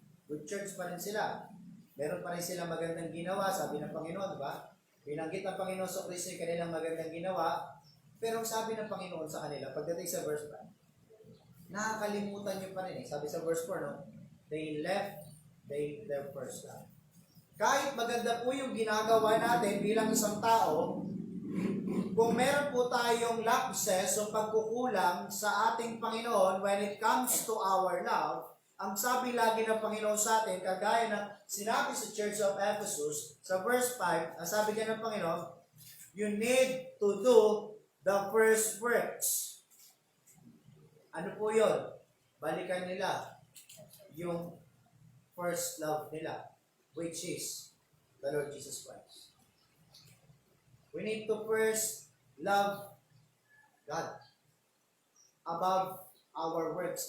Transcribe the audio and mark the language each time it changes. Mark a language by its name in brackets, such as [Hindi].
[Filipino] Good church pa rin sila. Meron pa rin silang magandang ginawa, sabi ng Panginoon, di ba? Binanggit ng Panginoon sa Kristo yung kanilang magandang ginawa, pero sabi ng Panginoon sa kanila, pagdating sa verse 5, nakakalimutan nyo pa rin eh. Sabi sa verse 4, no? [English] They left their first love. [Filipino] Kahit maganda po yung ginagawa natin bilang isang tao, kung meron po tayong lapses o pagkukulang sa ating Panginoon [English] when it comes to our love, [Filipino] ang sabi lagi ng Panginoon sa atin, kagaya ng sinabi sa Church of Ephesus, sa verse 5, ang sabi niya ng Panginoon, [English] you need to do the first works. [Filipino] Ano po yun? Balikan nila yung first love nila, which is the Lord Jesus Christ. [English] We need to first love God above our works.